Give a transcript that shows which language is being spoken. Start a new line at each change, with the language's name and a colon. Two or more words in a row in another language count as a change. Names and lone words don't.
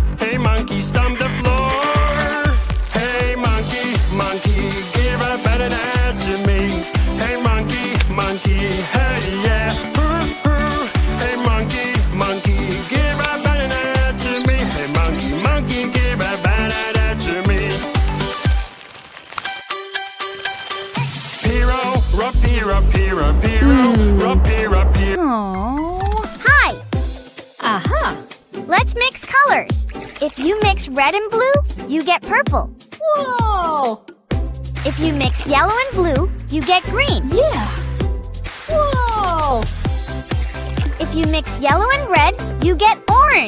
English: Hey monkey, stomp the floor. Hey monkey, monkey, give a banana to me. Hey monkey, monkey, hey yeah. Hey monkey, monkey, give a banana to me. Hey monkey, monkey, give a banana to me. Piro, rapira, pira, piro, rapira, pira. Aww. Hi. Aha. Let's mix colors. If you mix red and blue, you get purple. Whoa. If you mix yellow and blue, you get green. Yeah. Whoa. If you mix yellow and red, you get orange.